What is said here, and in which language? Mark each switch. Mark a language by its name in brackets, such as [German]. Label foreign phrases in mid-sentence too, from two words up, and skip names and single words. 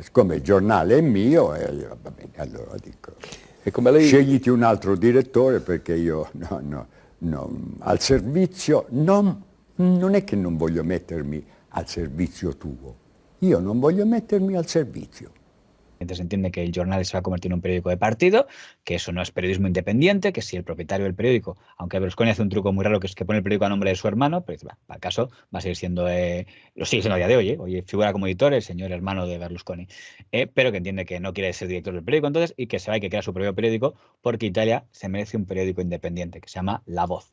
[Italian] Siccome il giornale è mio, va bene, allora dico... Scegliti un altro direttore perché io al servizio, non è che non voglio mettermi al servizio tuo, io non voglio mettermi al servizio. [Spanish] Entonces entiende que el Giornale se va a convertir en un periódico de partido, que eso no es periodismo independiente, que si el propietario del periódico, aunque Berlusconi hace un truco muy raro que es que pone el periódico a nombre de su hermano, pero para el caso va a seguir siendo, lo sigue siendo a día de hoy, hoy figura como editor el señor hermano de Berlusconi, pero que entiende que no quiere ser director del periódico entonces y que se va y que crea su propio periódico porque Italia se merece un periódico independiente que se llama La Voz.